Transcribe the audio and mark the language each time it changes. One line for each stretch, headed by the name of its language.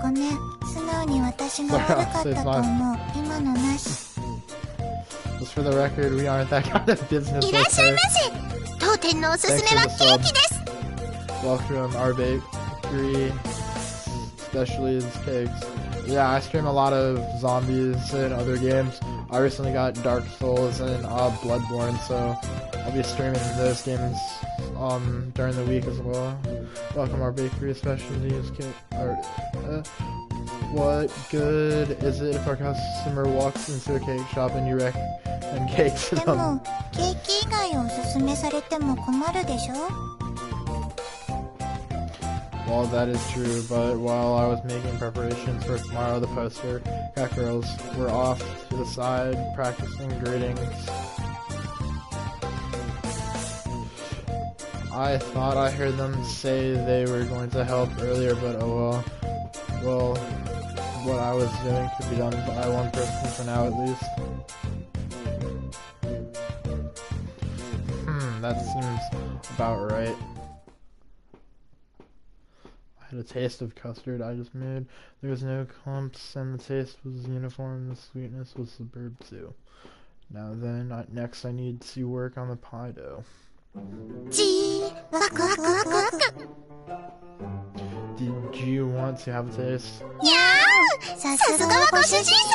Japanese: ごめん、素直に私が悪かったと思う。今のなし。
English: Just for the record, we aren't that kind of business.
Japanese: いらっしゃいませ。当店のおすすめはケーキです。
English: Welcome, our bakery, especially these cakes. Yeah, I stream a lot of zombies and other games. I recently got Dark Souls and Bloodborne, so I'll be streaming those games during the week as well. Welcome, our bakery, especially these cake. What good is it if our customer walks into a cake shop and you recommend cakes to
Japanese: で
English: them?
Japanese: も、ケーキ以外をおすすめされても困るでしょ。
English: Well, that is true, but while I was making preparations for tomorrow, the poster cat girls were off to the side practicing greetings. I thought I heard them say they were going to help earlier, but oh well. Well, what I was doing could be done by one person for now at least. That seems about right. I had a taste of custard I just made. There was no clumps, and the taste was uniform. The sweetness was superb too. Now then, next I need to work on the pie dough.
Japanese: じー、ワクワクワクワク。
English: Did you want to have a taste?
Japanese: にゃーん、さすがはご主人様。